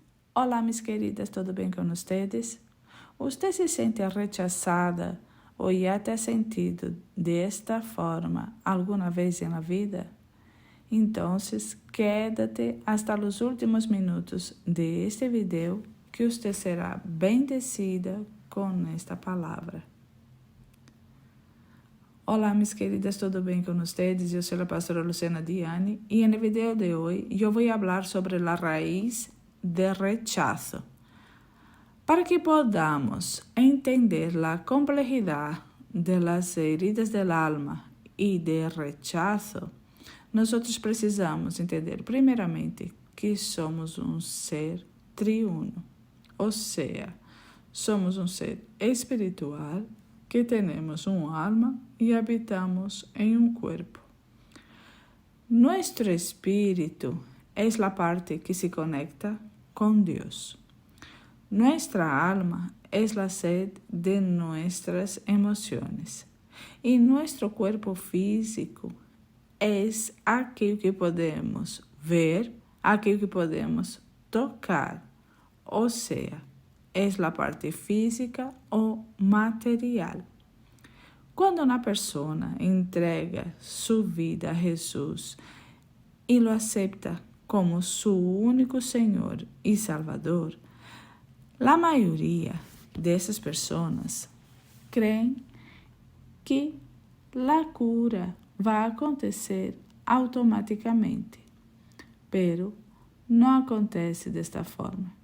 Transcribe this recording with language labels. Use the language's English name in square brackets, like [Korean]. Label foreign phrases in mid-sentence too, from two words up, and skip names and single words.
[Portuguese] Olá, [Spanish] mis queridas, [Portuguese] tudo bem com vocês? Você se sente rechazada ou já [Spanish] te ha sentido [Portuguese] desta forma alguma vez na vida? Então, [Spanish] quédate hasta [Portuguese] os últimos minutos de este video que você será bendecida com esta palavra. Olá, [Spanish] mis queridas, [Portuguese] tudo bem com vocês? Eu sou a pastora Luciana Diani e no video de hoje eu vou falar sobre a raiz de rechazo. [Spanish] Para que podamos entender [Portuguese] a complexidade [Spanish] de las heridas del alma e de rechazo, [Portuguese] nós precisamos entender primeiramente que somos um ser triuno, ou seja, somos um ser espiritual que temos alma e habitamos em um corpo. Nuestro espírito é a parte que se conecta com Deus. [Spanish] Nuestra alma [Portuguese] é a sede de [Spanish] nuestras emociones. [Portuguese] E [Spanish] nuestro cuerpo físico [Portuguese] é aquilo que podemos ver, aquilo que podemos tocar. Ou seja, é a parte física ou material. Quando uma pessoa entrega sua vida a Jesus e o aceita como seu único Senhor e Salvador, a maioria dessas pessoas creem que a cura vai acontecer automaticamente, pero não acontece desta forma.